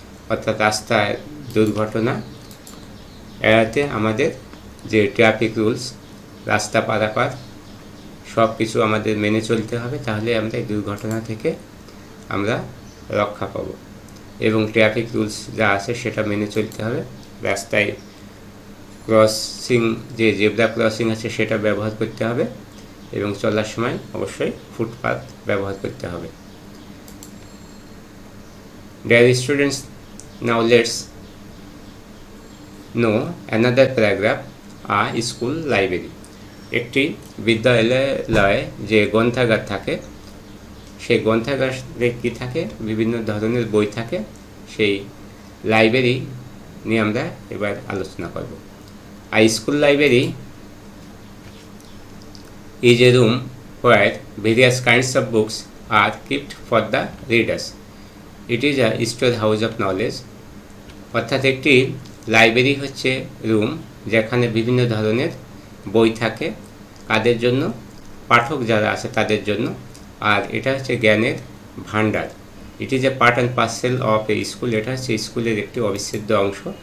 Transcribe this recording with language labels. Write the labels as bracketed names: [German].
[Bangla] অর্থাৎ রাস্তায় দুর্ঘটনা এড়াতে আমাদের যে ট্রাফিক রুলস, রাস্তা পারাপার সব কিছু আমাদের মেনে চলতে হবে, তাহলে আমরা এই দুর্ঘটনা থেকে আমরা রক্ষা পাব। এবং ট্রাফিক রুলস যা আছে সেটা মেনে চলতে হবে। রাস্তায় ক্রসিং, যে জেব্রা ক্রসিং আছে সেটা ব্যবহার করতে হবে, এবং চলার সময় অবশ্যই ফুটপাথ ব্যবহার করতে হবে। [English] Dear students, now let's know another paragraph, a school library. [Bangla] একটি বিদ্যালয়ে যে গ্রন্থাগার থাকে, সেই গ্রন্থাগারে কী থাকে, বিভিন্ন ধরনের বই থাকে, সেই লাইব্রেরি নিয়ে আমরা এবার আলোচনা করব। [English] A school library is a room where various kinds of books are kept for the readers. It is a storehouse of knowledge. [Bangla] অর্থাৎ একটি লাইব্রেরি হচ্ছে রুম যেখানে বিভিন্ন ধরনের বই থাকে, কাদের জন্য, পাঠক যারা আছে তাদের জন্য, আর এটা হচ্ছে জ্ঞানের ভাণ্ডার। [English] it is a part and parcel of a school, [Bangla] এটা হচ্ছে স্কুলের একটি অবিচ্ছেদ্য অংশ।